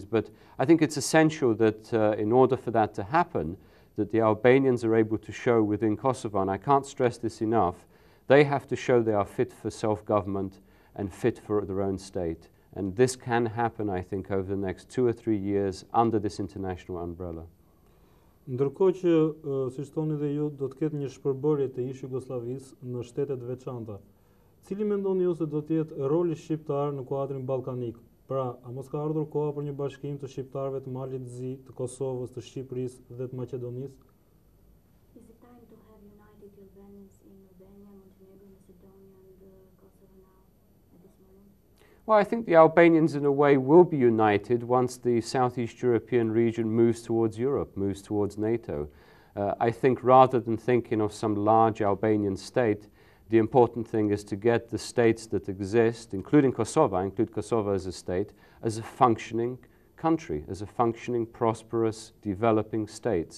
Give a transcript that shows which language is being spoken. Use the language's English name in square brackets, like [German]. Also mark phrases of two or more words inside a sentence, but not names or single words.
[English] But I think it's essential that in order for that to happen, that the Albanians are able to show within Kosovo, and I can't stress this enough, they have to show they are fit for self-government and fit for their own state. And this can happen, I think, over the next 2 or 3 years under this international umbrella. [Albanian] Ndërkohë që, siç thoni dhe ju, do të ketë një shpërbërje të ish Jugosllavisë në shtetet veçanta. Cili mendoni ju se do të jetë roli shqiptar në kuadrin ballkanik? Pra, a mos ka ardhur koha për një bashkim të shqiptarëve të Malit të Zi, të Kosovës, të Shqipërisë dhe të Maqedonisë? [English] Is it time to have united the Albanians in Albania, Montenegro, Macedonia, and Kosovo now at this moment? Well, I think the Albanians in a way will be united once the Southeast European region moves towards Europe, moves towards NATO. I think rather than thinking of some large Albanian state, the important thing is to get the states that exist, including Kosovo, I include Kosovo as a state, as a functioning country, as a functioning, prosperous, developing states.